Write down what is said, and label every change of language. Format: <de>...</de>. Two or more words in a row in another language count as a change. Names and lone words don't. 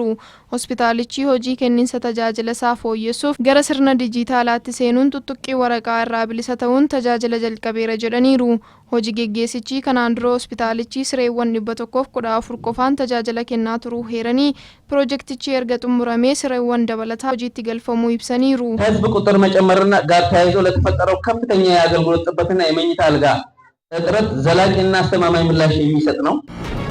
<om>Hospitaalichi hojii kenniinsa tajaajila isaa fooyyessuuf gara sirna dijitaalaatti seenuun tuttuqqii waraqaa irraa bilisa ta'uun tajaajila jalqabeera jedhaniiru. Hojii geggeessichi kanaan dura hospitaalichi sireewwan 114 qofaan tajaajila kennaa turuu heeranii piroojeektichi erga xumuramee sireewwan dabalataa hojiitti galfamuu ibsaniiru.</om> <am>ህዝብ ቁጥር መጨመርና ጋር ተያይዞ ለተፈጠረው ከፍተኛ የአገልግሎት ጥበትና የመኝታ አልጋ እጥረት ዘላቂና አስተማማኝ ምላሽ የሚሰጥ ነው።</am>